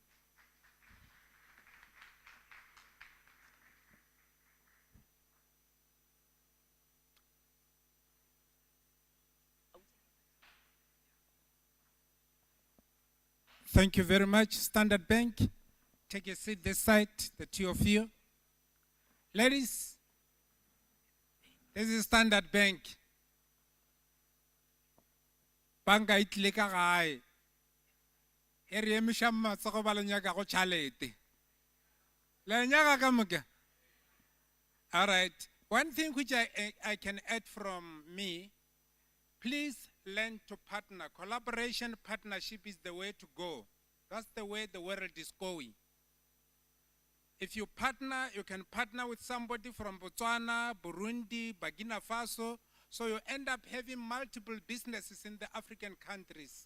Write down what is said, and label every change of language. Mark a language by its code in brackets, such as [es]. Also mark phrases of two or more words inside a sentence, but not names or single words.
[en] Thank you very much, Standard Bank. Take a seat this side, the two of you. Ladies, this is Standard Bank. [nso] Banka itlile ka gae. E re emisha matsogo ba le nyaka go tšhalete. Le nyaka ka moka? [en] All right. One thing which I can add from me, please learn to partner. Collaboration, partnership is the way to go. That's the way the world is going. If you partner, you can partner with somebody from Botswana, Burundi, Burkina Faso, so you end up having multiple businesses in the African countries.